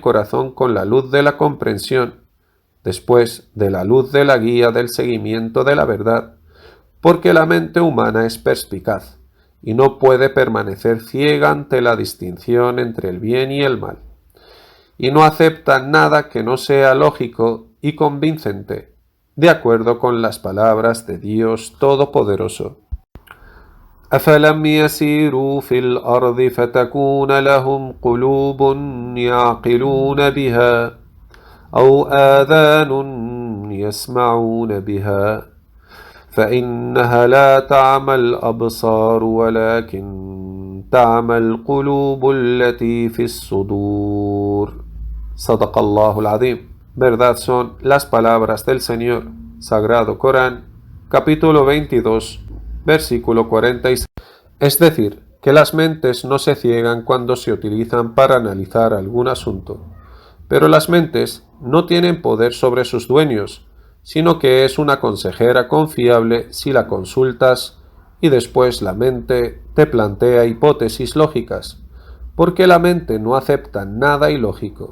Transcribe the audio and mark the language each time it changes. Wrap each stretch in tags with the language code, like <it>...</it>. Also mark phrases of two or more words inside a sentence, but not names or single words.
<es>corazón con la luz de la comprensión, después de la luz de la guía del seguimiento de la verdad, porque la mente humana es perspicaz y no puede permanecer ciega ante la distinción entre el bien y el mal, y no acepta nada que no sea lógico y convincente, de acuerdo con las palabras de Dios Todopoderoso.</es> <ar>أَفَلَمْ يَسِيرُوا فِي الْأَرْضِ فَتَكُونَ لَهُمْ قُلُوبٌ يَعْقِلُونَ بِهَا أَوْ آذَانٌ يَسْمَعُونَ بِهَا فَإِنَّهَا لَا تَعْمَى الْأَبْصَارُ وَلَكِنْ تَعْمَى الْقُلُوبُ الَّتِي فِي الصُّدُورِ. صدق الله العظيم.</ar> <es>Verdad son las palabras del Señor. Sagrado Corán, capítulo 22, versículo 46. Es decir, que las mentes no se ciegan cuando se utilizan para analizar algún asunto, pero las mentes no tienen poder sobre sus dueños, sino que es una consejera confiable si la consultas y después la mente te plantea hipótesis lógicas, porque la mente no acepta nada ilógico.</es>